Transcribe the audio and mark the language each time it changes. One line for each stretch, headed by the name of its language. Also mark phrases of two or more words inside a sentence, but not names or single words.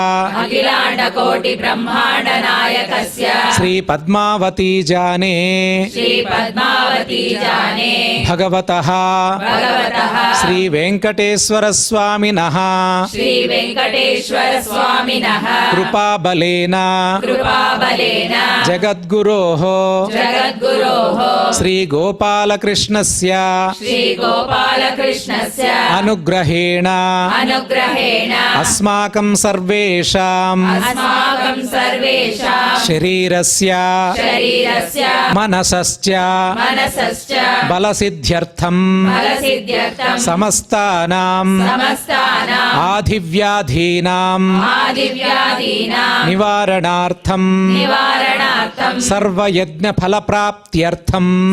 Sanskrit: ಶ್ರೀ ಪದ್ಮಾವತಿ ಜಾನೇ ಭಗವತಃ ಶ್ರೀ ವೆಂಕಟೇಶ್ವರ ಸ್ವಾಮಿನಃ ಕೃಪಾಬಲೇನ ಜಗದ್ಗುರೋಃ ಶ್ರೀ ಗೋಪಾಲಕೃಷ್ಣಸ್ಯ ಅನುಗ್ರಹೇಣ ಅಸ್ಮಾಕಂ ಸರ್ವೇಷಾಂ ಶರೀರಸ್ಯ ಮನಸಶ್ಚ ಬಲಸಿದ್ಧ್ಯರ್ಥಂ ಸಮಸ್ತಾನಾಂ ಆಧಿವ್ಯಾಧೀನಾಂ ನಿವಾರಣಾರ್ಥಂ ಸರ್ವಯಜ್ಞ ಫಲಪ್ರಾಪ್ತ್ಯರ್ಥಂ